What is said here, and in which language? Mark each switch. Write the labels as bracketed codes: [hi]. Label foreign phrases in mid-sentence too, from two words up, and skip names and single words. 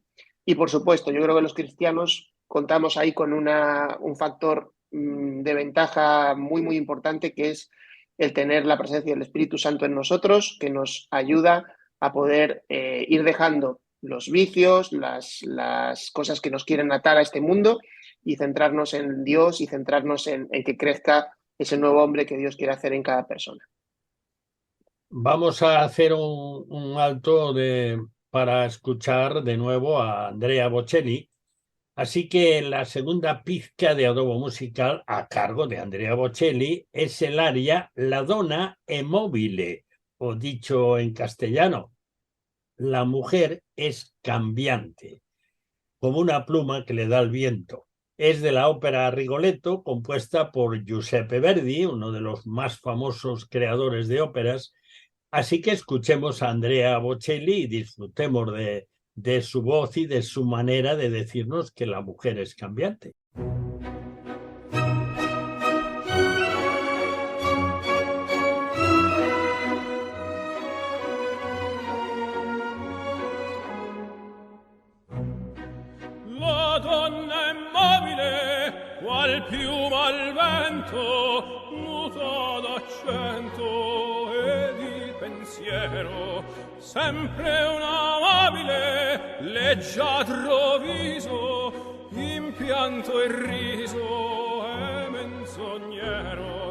[es] Y por supuesto, yo creo que los cristianos contamos ahí con un factor de ventaja muy, muy importante, que es el tener la presencia del Espíritu Santo en nosotros, que nos ayuda a poder ir dejando los vicios, las cosas que nos quieren atar a este mundo y centrarnos en Dios y centrarnos en que crezca ese nuevo hombre que Dios quiere hacer en cada persona. Vamos a hacer un alto para escuchar de nuevo a Andrea Bocelli. Así que la segunda pizca de adobo musical a cargo de Andrea Bocelli es el aria La donna è mobile, o dicho en castellano, la mujer es cambiante, como una pluma que le da el viento. Es de la ópera Rigoletto, compuesta por Giuseppe Verdi, uno de los más famosos creadores de óperas. Así que escuchemos a Andrea Bocelli y disfrutemos de su voz y de su manera de decirnos que la mujer es cambiante. [it] La donna è mobile, qual piuma al vento, muta d'accento ed il pensiero, sempre un amabile, leggiadro viso, impianto e riso e menzognero.